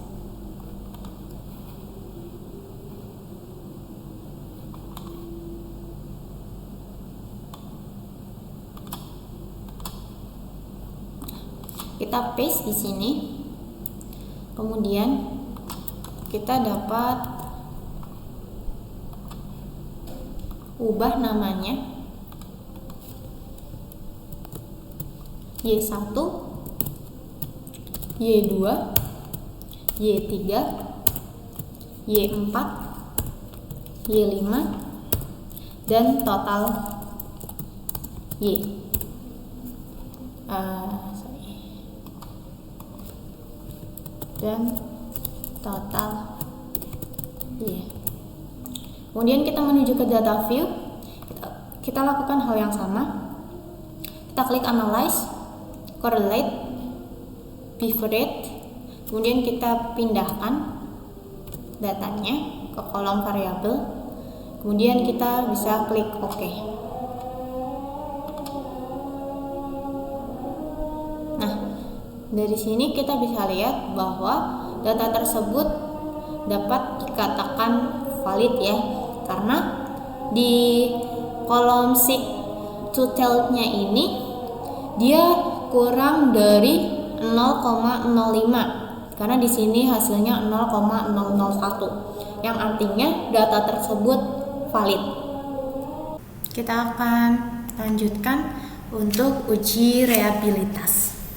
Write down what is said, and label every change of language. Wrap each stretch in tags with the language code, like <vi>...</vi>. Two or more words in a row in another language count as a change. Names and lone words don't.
<id>kita paste di sini, kemudian kita dapat ubah namanya Y1, Y2, Y3, Y4, Y5, dan total Y. Dan total Y. Kemudian kita menuju ke data view. Kita lakukan hal yang sama. Kita klik analyze, correlate, bifurcate. Kemudian kita pindahkan datanya ke kolom variabel. Kemudian kita bisa klik OK. Nah, dari sini kita bisa lihat bahwa data tersebut dapat dikatakan valid ya, karena di kolom</id> <en>seek to tell-</en> <id>nya ini dia kurang dari 0,05 karena di sini hasilnya 0,001 yang artinya data tersebut valid. Kita akan lanjutkan untuk uji reliabilitas.</id>